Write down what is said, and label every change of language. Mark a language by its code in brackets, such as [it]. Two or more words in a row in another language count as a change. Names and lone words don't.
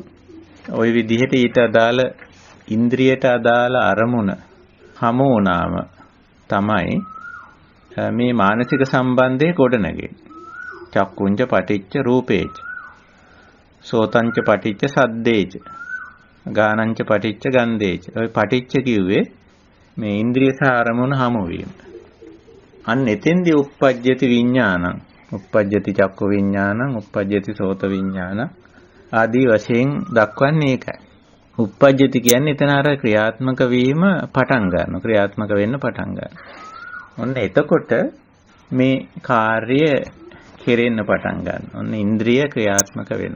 [si] ওই විදිහට ඊට අදාළ ඉන්ද්‍රියට අදාළ අරමුණ හමු වුණාම තමයි මේ මානසික සම්බන්ධය ගොඩනගෙන්නේ. [pi] චක්කුංච පටිච්ච රූපේච, සෝතංච පටිච්ච සද්දේච, ගානංච පටිච්ච ගන්ධේච. [si] ඔය පටිච්ච කිව්වේ මේ ඉන්ද්‍රිය සහ අරමුණ හමු වීම. අන්න එතෙන්දී [pi] uppajjati විඥානං, uppajjati චක්කු විඥානං, uppajjati සෝත විඥානං [si] ආදී වශයෙන් දක්වන්නේ ඒකයි. uppajjati කියන්නේ එතන අර ක්‍රියාත්මක වීම පටන් ගන්නවා, ක්‍රියාත්මක වෙන්න පටන් ගන්නවා. ඔන්න එතකොට මේ කාර්ය කෙරෙන්න පටන් ගන්නවා. ඔන්න ඉන්ද්‍රිය ක්‍රියාත්මක වෙනවා.